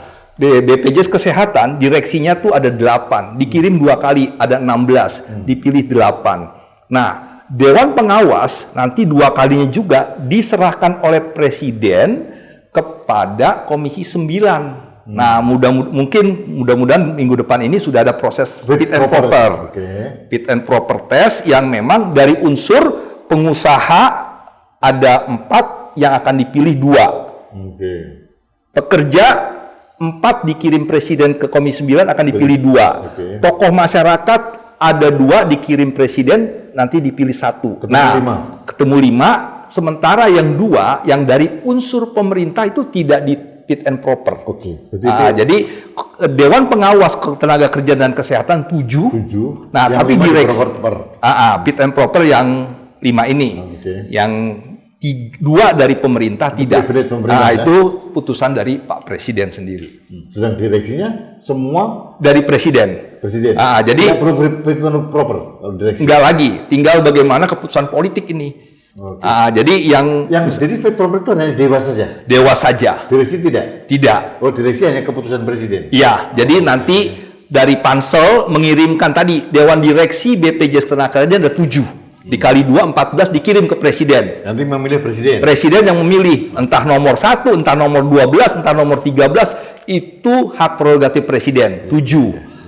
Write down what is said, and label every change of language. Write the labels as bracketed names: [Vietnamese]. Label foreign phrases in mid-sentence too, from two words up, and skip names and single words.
[Indonesian] BPJS Kesehatan direksinya tuh ada 8, dikirim 2 kali, ada 16, dipilih 8. Nah, dewan pengawas nanti 2 kalinya juga diserahkan oleh presiden kepada Komisi 9. Nah, mudah-mudahan minggu depan ini sudah ada proses [English] fit and proper. Fit and proper test [Indonesian] yang memang dari unsur pengusaha ada 4 yang akan dipilih 2. Pekerja 4 dikirim presiden ke Komisi 9 akan dipilih 2. Oke. Tokoh masyarakat ada 2 dikirim presiden, nanti dipilih 1. Ketemu 5. Sementara yang 2 yang dari unsur pemerintah itu tidak di [English] fit and proper. [Indonesian] Oke. Jadi Dewan Pengawas Tenaga Kerja dan Kesehatan 7. Nah, yang tapi 5 direksi diproper. [English] fit and proper [Indonesian] yang 5 ini. Yang 2 dari pemerintah tidak. Pemerintah, itu putusan dari Pak Presiden sendiri. Sedang direksinya semua Dari Presiden. Jadi tidak perlu [English] fit and proper [Indonesian] direksi. enggak lagi, tinggal bagaimana keputusan politik ini. Jadi yang jadi [English] fit and proper [Indonesian] itu hanya dewas saja. Dewas saja. Direksi tidak. Tidak. Oh, direksi hanya keputusan presiden. Iya, jadi nanti dari Pansel mengirimkan tadi Dewan Direksi BPJS Ketenagakerjaan ada 7. Dikali 2, 14 dikirim ke Presiden. Nanti memilih presiden. Presiden yang memilih, entah nomor 1, entah nomor 12, entah nomor 13, itu hak prerogatif Presiden, 7.